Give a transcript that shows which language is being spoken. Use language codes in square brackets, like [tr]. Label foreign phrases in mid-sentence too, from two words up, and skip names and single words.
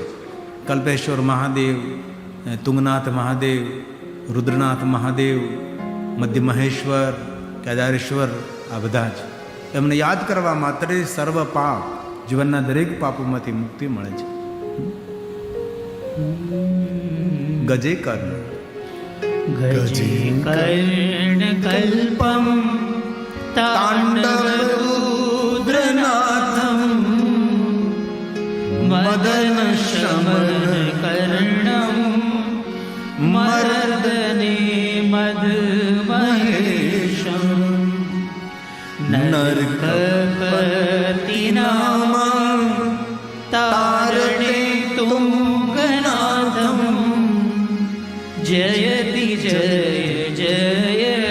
[gu] કલ્પેશ્વર મહાદેવ, તુંગનાથ મહાદેવ, રુદ્રનાથ મહાદેવ, મધ્ય મહેશ્વર, કેદારેશ્વર, આ બધા જ એમને યાદ કરવા માત્ર સર્વ પાપ, જીવનના દરેક પાપોમાંથી મુક્તિ મળે છે. [sa] ગજે કર્ણ गजे कर्णकल्पं ताण्डवरुद्रनाथं मदनशमनकर्णं मर्दने मदमहेशं नरकपतिनामं तारणे तुङ्गनाथं जयति जय जय